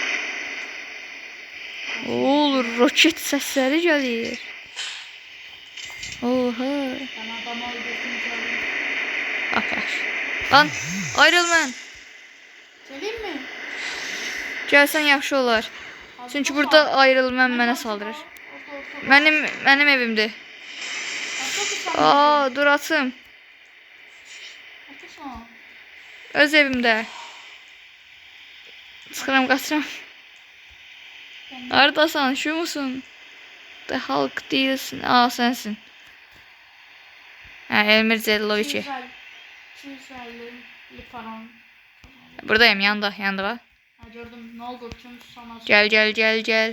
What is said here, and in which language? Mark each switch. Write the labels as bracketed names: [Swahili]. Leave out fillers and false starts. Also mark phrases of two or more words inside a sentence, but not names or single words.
[Turkish] Olur, roket sesleri gelir. Oha. Ben adamı öldürdüm geldim. Bak. Lan, Iron Man. Geleyim mi? [Azerbaijani] Gəlsən yaxşı olar. [Turkish] Hadi [Azerbaijani] Çünki [Turkish] bakalım. [Azerbaijani] burada Iron Man mənə Orada, saldırır. orada. Mənim evimdir. Orada [Turkish] Dur atım. Haklısın. [Azerbaijani] Öz evimdə. Çıxıram, qaçıram. Haradasan, [Turkish] şu musun? The Hulk değilsin. Sensin. Elmir Zellovici. 250 param. Buradayım, yanında bak. Ha, gördüm. Ne oldu? Tüm sana. Gel.